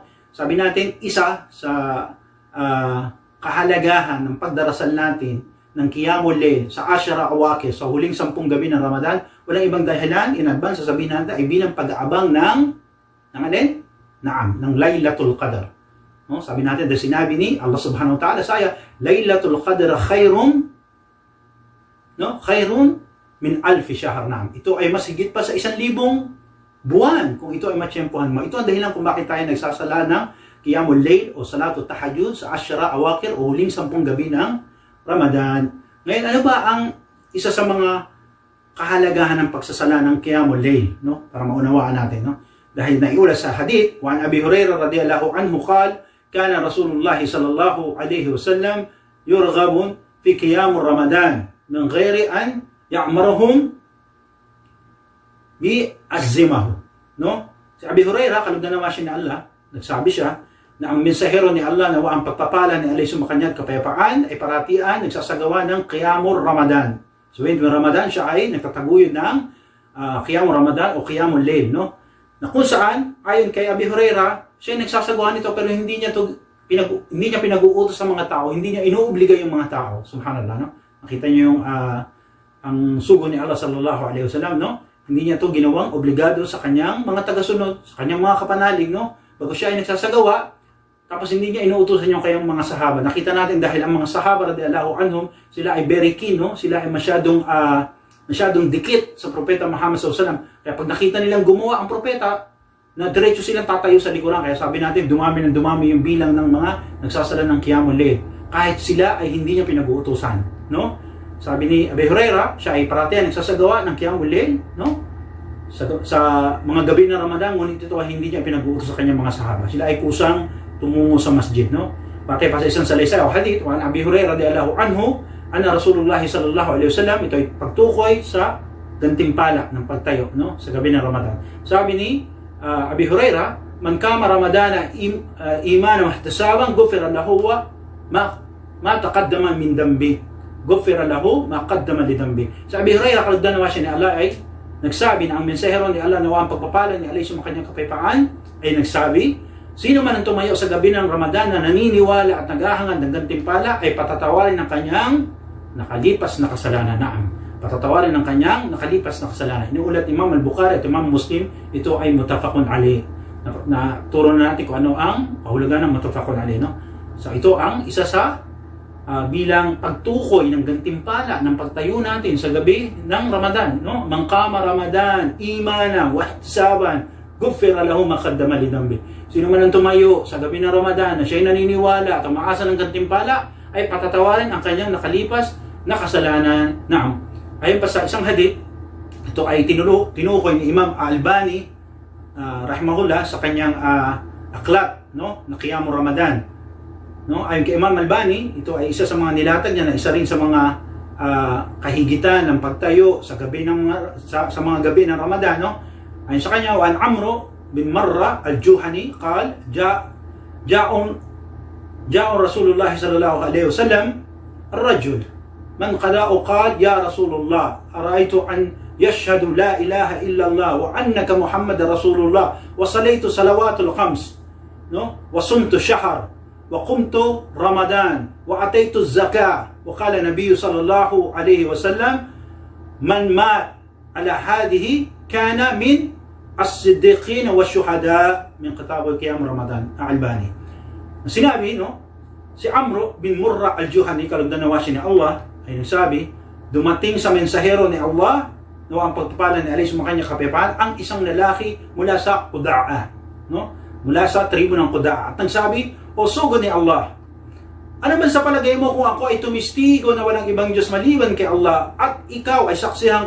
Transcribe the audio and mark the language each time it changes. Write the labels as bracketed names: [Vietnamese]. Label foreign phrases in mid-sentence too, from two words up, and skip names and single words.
[Filipino] Sabi natin, isa sa kahalagahan ng pagdarasal natin ng Qiyamul Layl sa [Arabic] العشر الأواخر, [Filipino] sa huling 10 gabi ng Ramadan, walang ibang dahilan, [English] in advance, [Filipino] sasabihin natin, ay bilang pag-aabang ng alin? Naam, ng Laylatul Qadr. No? Sabi natin, dahil sinabi ni Allah [Arabic] سبحانه وتعالى [Filipino] sa aya, [Arabic] ليلة القدر خير, no? خير من ألف شهر نعم. [Filipino] Ito ay mas higit pa sa 1,000 buwan kung ito ay matsyempohan mo. Ito ang dahilan kung bakit tayo nagsasala ng Qiyamul Layl o Salatul Tahajjud sa [Arabic] العشر الأواخر [Filipino] o huling 10 gabi ng Ramadan. Ngayon, ano ba ang isa sa mga kahalagahan ng pagsasala ng Qiyamul Layl, no? Para maunawaan natin, no? Dahil naiulat sa hadith, [Arabic] وعن أبي هريرة رضي الله عنه قال كان رسول الله صلى الله عليه وسلم يرغب في قيام رمضان من غير أن يأمرهم بعزيمة, no? [Filipino] Si Abi Hurairah, kalugdan naman siya ni Allah, nagsabi siya na ang mensahero ni Allah na ang pagpapala ni alayhi sumakanyat kapayapaan ay paratian nagsasagawa ng Qiyamul Ramadan. [English] So when [Filipino] Ramadan siya ay nagtataguyod ng Qiyamul Ramadan o Qiyamul Layl, no? Na kung saan, ayon kay Abi Hurairah, siya ay nagsasagawa nito pero hindi niya pinag-uutos sa mga tao, hindi niya inuobliga yung mga tao. Subhanallah, no? Nakita niyo yung ang sugo ni Allah [Arabic] صلى الله عليه وسلم, [Filipino] no? Hindi niya to ginawang obligado sa kanyang mga tagasunod, sa kanyang mga kapanalig, no? Bago siya ay nagsasagawa, tapos hindi niya inuutosan yung kayang mga sahaba. Nakita natin dahil ang mga sahaba [Arabic] رضي الله عنهم, [Filipino] sila ay [English] very keen, [Filipino] no? Sila ay masyadong dikit sa Propeta Muhammad [Arabic] صلى الله عليه وسلم. [Filipino] Kaya pag nakita nilang gumawa ang propeta, na diretso silang tatayo sa likuran. Kaya sabi natin, dumami yung bilang ng mga nagsasala ng Qiyamul Layl. Kahit sila ay hindi niya pinag-uutosan, no? Sabi ni Abi Hurairah, siya ay paratihan nagsasagawa ng Qiyamul Layl, no? sa mga gabi ng Ramadan, ngunit ito ay hindi niya pinag-uutos sa kanyang mga sahaba. Sila ay kusang tumungo sa masjid, no? Pati pa sa isang salaysay o hadith, [Arabic] وعن أبي هريرة رضي الله عنه أن رسول الله صلى الله عليه وسلم, [Filipino] ito ay pagtukoy sa gantimpala ng pagtayo, no? Sa gabi ng Ramadan. Sabi ni Abi Hurairah, [Arabic] من قام رمضان إيمانا واحتسابا غفر له ما تقدم من ذنبه. غفر له ما قدم لذنبه. [Filipino] Sa Abi Hurairah, kalugdan nawa siya ni Allah ay nagsabi na ang mensahero ni Allah na ang pagpapala ni Allah sa kanyang kapayapaan ay nagsabi, sino man ang tumayo sa gabi ng Ramadan na naniniwala at naghahangad ng gantimpala ay patatawarin ng kanyang nakalipas na kasalanan. Naam, patatawarin ng kanyang nakalipas na kasalanan. Inuulat Imam Al-Bukhari at Imam Muslim, ito ay [Arabic] متفق عليه. [Filipino] Na turo na natin kung ano ang kahulugan ng [Arabic] متفق عليه, [Filipino] no? So ito ang isa sa bilang pagtukoy ng gantimpala ng pagtayo natin sa gabi ng Ramadan, no? [Arabic] من قام رمضان إيمانا واحتسابا غفر له ما قدم لذنبه. [Filipino] Sino man ang tumayo sa gabi ng Ramadan na siya'y naniniwala at umaasa ng gantimpala ay patatawarin ang kanyang nakalipas na kasalanan. Naam. Ayon pa sa isang hadith, ito ay tinukoy ni Imam Al-Albani rahimahullah sa kanyang aklat, no, na Qiyamul Ramadan. No, ayon kay Imam Al-Albani, ito ay isa sa mga nilatag niya na isa rin sa mga kahigitan ng pagtayo sa gabi ng sa mga gabi ng Ramadan, no? Ayon sa kanya, [Arabic] وعن عمرو بن مرة الجهني قال جاء رسول الله صلى الله عليه وسلم الرجل من قضاعة قال يا رسول الله أرأيت أن يشهد لا إله إلا الله وأنك محمد رسول الله وصليت الصلوات الخمس, no, وصمت شهر وقمت رمضان وأتيت الزكاة وقال النبي صلى الله عليه وسلم من مات على هذه كان من الصديقين والشهداء من كتاب القيام رمضان. Al-Albani. [Filipino] Sinabi, no, si Amr bin Murra al-Juhani, kalugdan na wasin ni Allah, ay nagsabi, dumating sa mensahero ni Allah, no, ang pagpapala ni Allah sa kanyang kapayapaan, ang isang lalaki mula sa Qudaa, no, mula sa tribo ng Qudaa, at nagsabi, o sugo ni Allah, ano man sa palagay mo kung ako ay tumistigo na walang ibang Diyos maliban kay Allah at ikaw ay saksihan